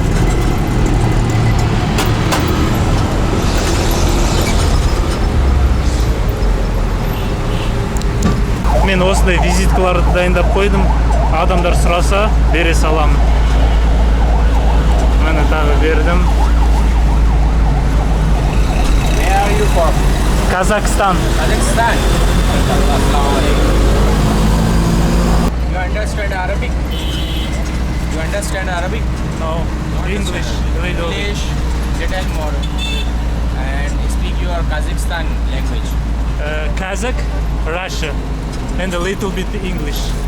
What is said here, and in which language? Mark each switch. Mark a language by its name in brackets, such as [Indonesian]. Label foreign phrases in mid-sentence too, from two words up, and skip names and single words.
[Kazakh] Мен осындай визиткаларды дайындап қойдым. Адамдар сұраса, бере саламын. Мені тағы бердім. Kazakhstan. Kazakhstan. [English] You understand Arabic? You understand Arabic? No, English. English, little more. And speak your Kazakhstan language. Kazakh, Russia, and a little bit English.